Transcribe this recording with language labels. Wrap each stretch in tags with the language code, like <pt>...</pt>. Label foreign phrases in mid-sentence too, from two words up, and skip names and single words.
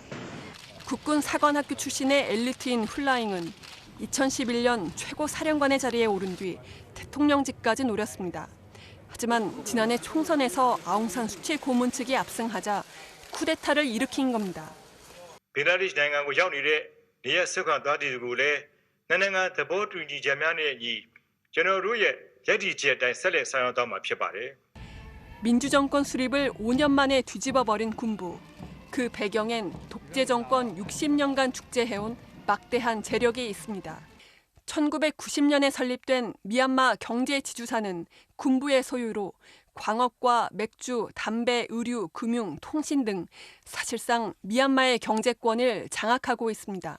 <ko>국군 사관학교 출신의 엘리트인 훌라잉은 2011년 최고사령관의 자리에 오른 뒤 대통령직까지 노렸습니다. 하지만 지난해 총선에서 아웅산 수치 고문 측이 압승하자 쿠데타를 일으킨 겁니다.</ko> <my>베라루스 နိုင်ငံကိုရောက်နေတဲ့နေရာဆက်ခွာသွားတဲ့သူကိုလည်းနိုင်ငံသဘောတူညီချက်များနဲ့အညီကျွန်တော်တို့ရဲ့ရည်တည်ချက်အတိုင်းဆက်လက်ဆောင်ရွက်သွားမှာဖြစ်ပါတယ်.</my> <ko>민주정권 수립을 5년 만에 뒤집어버린 군부. 그 배경엔 독재 정권 60년간 축제해온 막대한 재력이 있습니다. 1990년에 설립된 미얀마 경제지주사는 군부의 소유로 광업과 맥주, 담배, 의류, 금융, 통신 등 사실상 미얀마의 경제권을 장악하고 있습니다.</ko>